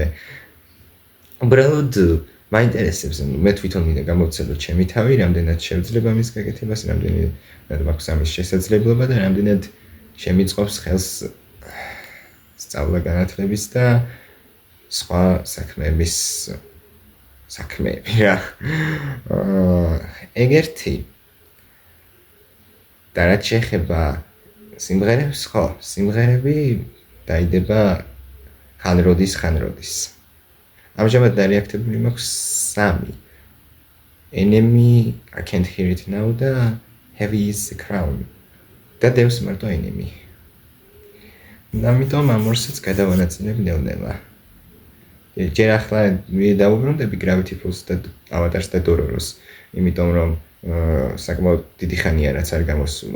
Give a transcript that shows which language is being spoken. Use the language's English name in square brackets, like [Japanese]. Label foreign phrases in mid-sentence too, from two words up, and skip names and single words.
[Georgian] უბრალოდ მაინტერესებს, მე თვითონ მინდა გამოვცელო ჩემი თავი, რამდენად შევძლებ ამის გაკეთებას, რამდენად მაქვს ამის შესაძლებლობა და რამდენად შემიწყობს ხელს სწავლა განათლების და სხვა საქმეები რა. ეგერთი და რაც შეეხება სიმღერებს, ხო, სიმღერები დაიდება ხანროდის. ამჟამად დარეაქტებული მაქვს 3. Enemy, I can't hear it now და Heavy is the crown. და დევს მარტო Enemy. ამიტომ ამ ორსაც გადავანაწილებ ნელ-ნელა. ჯერ ახლა დავუბრუნდები Gravity Falls და Avatars და Dororo's, იმიტომ რომ საკმაოდ დიდი ხანია რაც არ გამოსულა.